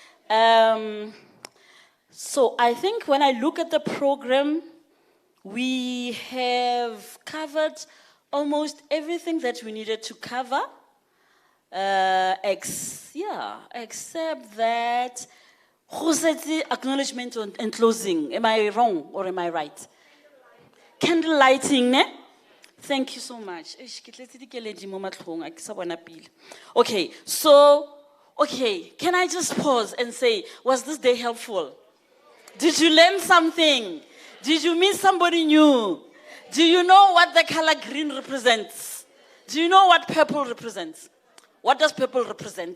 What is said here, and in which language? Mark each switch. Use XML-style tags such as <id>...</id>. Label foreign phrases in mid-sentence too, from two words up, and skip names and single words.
<en>So I think when I look at the program, we have covered almost everything that we needed to cover, except that acknowledgement and closing. Am I wrong or am I right? Candle lighting, ne? Thank you so much.</en> <tn>Eish, ke tletse dikeledi mo matlhong, a ke sa bona pila.</tn> <en>Okay, so, can I just pause and say, was this day helpful? Did you learn something? Did you meet somebody new? Do you know what the color green represents? Do you know what purple represents? What does purple represent?</en>